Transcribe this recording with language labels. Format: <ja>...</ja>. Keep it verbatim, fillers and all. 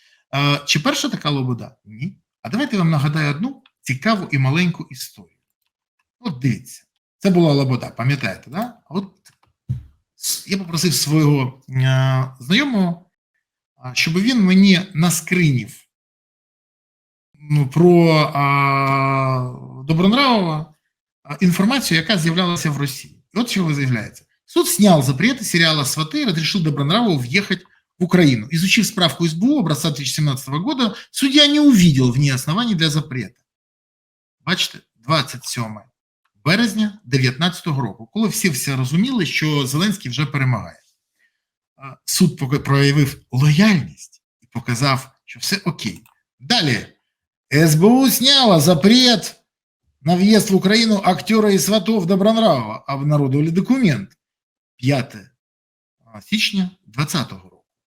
<uk>А, чи перша така Лобода? Ні. А давайте я вам нагадаю одну цікаву і маленьку історію. От дивіться. Це була Лобода, пам'ятаєте, да? От с- я попросив свого е, знайомого, щоб він мені наскринів ну, про а, Добронравова а, інформацію, яка з'являлася в Росії. І от чого з'являється.</uk> <ru>Суд снял запреты сериала «Сваты» и разрешил Добронравову въехать в Украину. Изучив справку СБУ образца две тысячи семнадцатого года, судья не увидел в ней оснований для запрета.</ru> <uk>Бачите, двадцять сьоме березня дві тисячі дев'ятнадцятого року, коли всі все розуміли, що Зеленський вже перемагає. А, Суд поки- проявив лояльність і показав, що все окей. Далі.</uk> <ru>СБУ сняла запрет на въезд в Украину актера и сватов Добронравова, обнародовали документ</ru> <uk>п'яте січня двадцятого року.</uk>